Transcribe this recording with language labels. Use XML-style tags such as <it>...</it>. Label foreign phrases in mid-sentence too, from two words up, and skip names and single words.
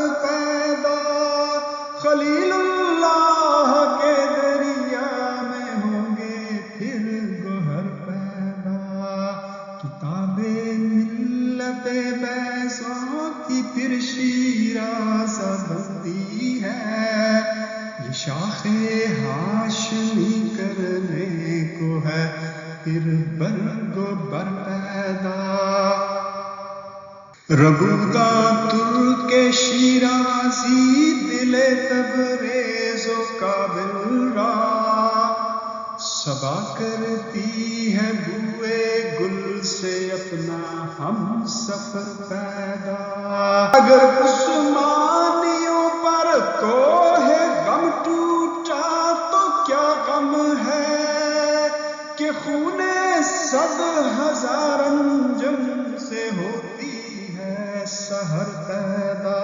<ur>پیدا، خلیل اللہ کے دریا میں ہوں گے پھر گوہر پیدا، کتاب ملت بیضاء کی پھر شیرازہ بنتی ہے، یہ شاخ ہاشمی کرنے کو ہے پھر برگ و بر پیدا،</ur> <fa>ربودہ ترک شیرازی دل تبریز و کابل را،</fa> <ur>صبا کرتی ہے بوئے گل سے اپنا ہم سفر پیدا، اگر عثمانیوں پر کوہ غم ٹوٹا تو کیا غم ہے کہ خون 100,000 انجم سے ہوتی ہے سحر پیدا،</ur>